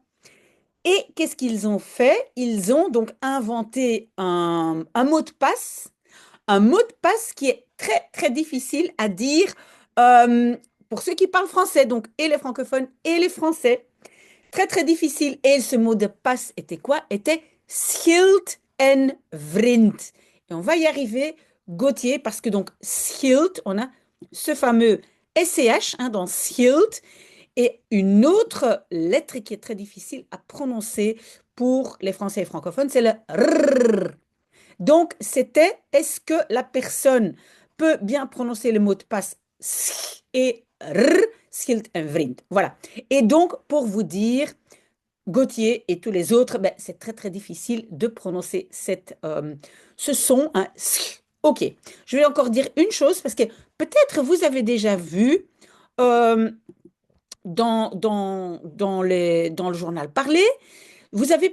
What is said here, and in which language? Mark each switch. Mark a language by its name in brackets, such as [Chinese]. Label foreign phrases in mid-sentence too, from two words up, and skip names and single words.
[French] Et qu'est-ce qu'ils ont fait? Ils ont donc inventé un mot de passe, un mot de passe qui est très, très difficile à dire euh, pour ceux qui parlent français, donc et les francophones et les français. Très, très difficile. Et ce mot de passe était quoi? Était [Dutch] schild en vriend. [French] Et on va y arriver, Gauthier, parce que donc schild, on a ce fameux SCH hein, dans schild et une autre lettre qui est très difficile à prononcer pour les Français et francophones, c'est le R. Donc, c'était est-ce que la personne peut bien prononcer le mot de passe et R, [Dutch] schild en vriend. [French] Voilà. Et donc, pour vous dire, Gauthier et tous les autres, ben, c'est très très difficile de prononcer ce son. Hein. Ok, je vais encore dire une chose parce que peut-être vous avez déjà vu euh, dans le journal parlé, vous avez